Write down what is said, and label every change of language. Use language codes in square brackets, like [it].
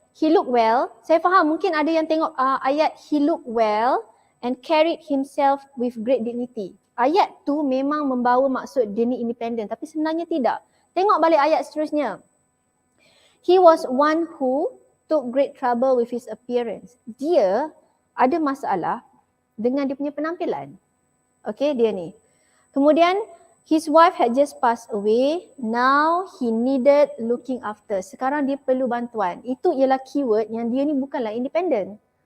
[en] He look well, [ms] saya faham mungkin ada yang tengok ayat [en] he look well and carried himself with great dignity. [ms] Ayat tu memang membawa maksud dia ni independent tapi sebenarnya tidak. Tengok balik ayat seterusnya. [en] He was one who took great trouble with his appearance. [ms] Dia ada masalah dengan dia punya penampilan. Okay, dia ni. [en] Kemudian, his wife had just passed away. Now he needed looking after. [ms] Sekarang dia perlu bantuan. Itu ialah keyword yang dia ni bukanlah independent.